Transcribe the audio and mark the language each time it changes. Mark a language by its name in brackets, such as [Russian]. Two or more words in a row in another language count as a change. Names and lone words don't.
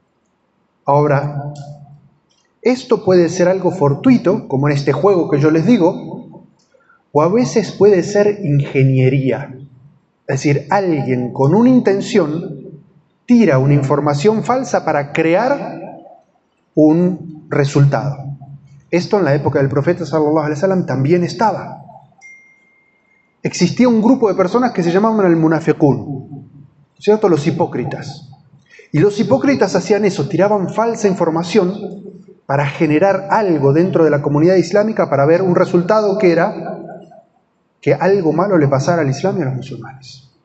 [Spanish] Ahora, esto puede ser algo fortuito, como en este juego que yo les digo, o a veces puede ser ingeniería. Es decir, alguien con una intención tira una información falsa para crear un resultado. Esto en la época del profeta [Arabic] صلى الله عليه وسلم [Spanish] también estaba. Existía un grupo de personas que se llamaban el munafiqun, ¿cierto? Los hipócritas. Y los hipócritas hacían eso, tiraban falsa información para generar algo dentro de la comunidad islámica para ver un resultado que era que algo malo le pasara al Islam y a los musulmanes.